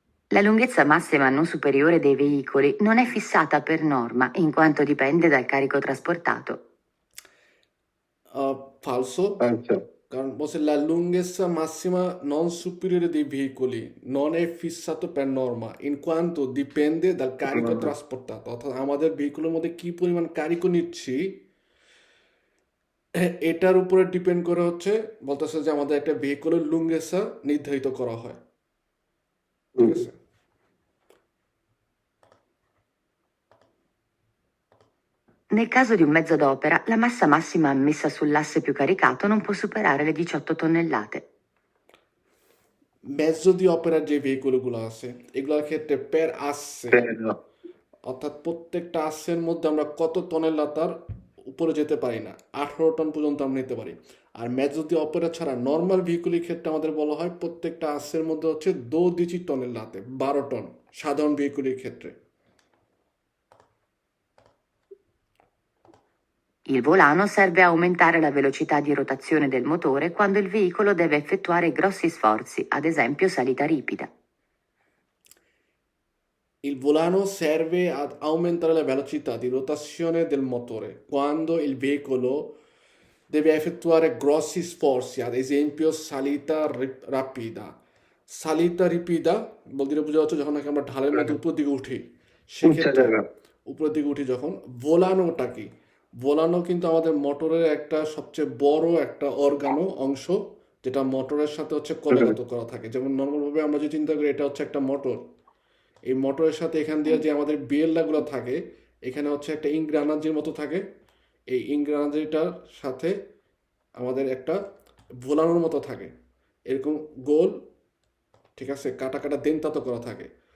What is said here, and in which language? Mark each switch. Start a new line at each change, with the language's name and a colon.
Italian: La lunghezza massima non superiore dei veicoli non è fissata per norma, in quanto dipende dal carico trasportato. Falso.
Bangla: কারণ বলছে
Italian: la lunghezza massima non superiore dei veicoli non è fissato per norma in quanto dipende dal carico trasportato,
Bangla: অর্থাৎ আমাদের ভেহিকুলের মধ্যে কি পরিমাণ Kariko নিচ্ছি এটার উপরে ডিপেন্ড করে হচ্ছে বলতেছে যে আমাদের একটা ভেহিকুলের লুঙ্গেসা নির্ধারিত করা হয়। ঠিক আছে।
Italian: Nel caso di un mezzo d'opera, la massa massima ammessa sull'asse più caricato non può superare le 18 tonnellate.
Bangla: মেজো দি অপেরার যে ভেহিকুলগুলো আছে এগুলোর ক্ষেত্রে পের আসছে,
Italian: Però,
Bangla: অর্থাৎ প্রত্যেকটা আসের মধ্যে আমরা কত টনের লাতার উপরে যেতে পারি না, 18 টন পর্যন্ত আমরা নিতে পারি। আর মেজো দি অপেরা ছাড়া নর্মাল ভেহিকুলের ক্ষেত্রে আমাদের বলা হয় প্রত্যেকটা আসের মধ্যে হচ্ছে 12 টনের লাতে, 12 টন সাধারণ ভেহিকুলের ক্ষেত্রে।
Italian: Il volano serve a aumentare la velocità di rotazione del motore quando il veicolo deve effettuare grossi sforzi, ad esempio salita ripida. Il volano serve ad aumentare la velocità di rotazione del motore quando il veicolo deve effettuare grossi sforzi, ad esempio salita rapida. Salita ripida
Bangla: বলতে বোঝা যাচ্ছে যখন নাকি আমরা ঢালের মধ্যে উপর দিকে উঠি, Uccia সেক্ষেত্রে
Italian: raga.
Bangla: উপরের দিকে উঠি যখন, ভোলানোটা কি? ভোলানো কিন্তু আমাদের মোটরের একটা সবচেয়ে বড় একটা অর্গানো অংশ, যেটা মোটরের সাথে হচ্ছে কলাগত করা থাকে। যেমন নর্মালভাবে আমরা যদি চিন্তা করি এটা হচ্ছে একটা মোটর, এই মোটরের সাথে এখান দিয়ে যে আমাদের বিয়েল্লাগুলো থাকে এখানে হচ্ছে একটা ইংগ্রানাজির মতো থাকে, এই ইংগ্রানাজিটার সাথে আমাদের একটা ভোলানোর মতো থাকে, এরকম গোল, ঠিক আছে, কাটা কাটা দেনতাতো করা থাকে।